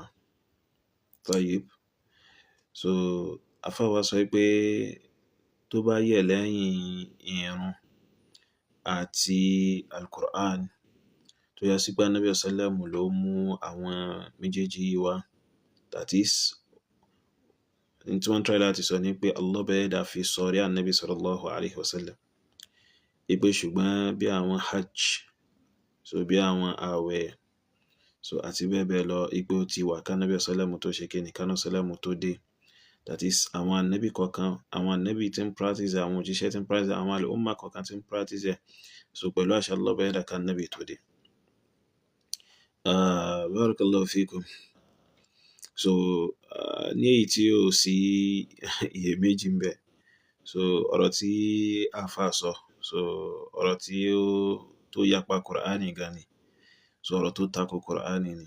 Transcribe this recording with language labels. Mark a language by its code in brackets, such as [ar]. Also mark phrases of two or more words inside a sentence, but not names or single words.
[yo] Tayyib. Àfá wa sọ pé tó bá yẹ̀ lẹ́yìn ìrun àti Al-Qur'an tó yá sí pé Ànábì sallam ló mú àwọn méjèèjì yìí wá, [en] that is [yo] ní tí wọ́n try láti sọ ní pé Allah bẹ́ẹ̀dà fi sọ̀rí Ànábì [ar] sallallahu alaihi wasallam [yo] ipé ṣùgbọ́n bí àwọn hajj, bí àwọn àwẹ̀ àti bẹ́ẹ̀ bẹ́ẹ̀ lọ ipé ó ti wà ká Ànábì sallam tó ṣe kí ní ká Ànábì sallam tó dé. [en] That is [yo] àwọn ànábì kọ̀ọ̀kan, àwọn ànábì tí ń practice, àwọn òjíṣẹ́ tí ń practice, àwọn al-ummah kọ̀ọ̀kan tí ń practice pẹ̀lú àṣà Allah bẹ́ẹ̀dà ká ànábì tó dé. [ar] Barakallahu fikum. [yo] Ní èyí tí ó sí iyèméjì ń bẹ, ọ̀rọ̀ tí àfá sọ, ọ̀rọ̀ tí ó tó yapa Qur'ani gan ni, ọ̀rọ̀ tó tako Qur'ani ni.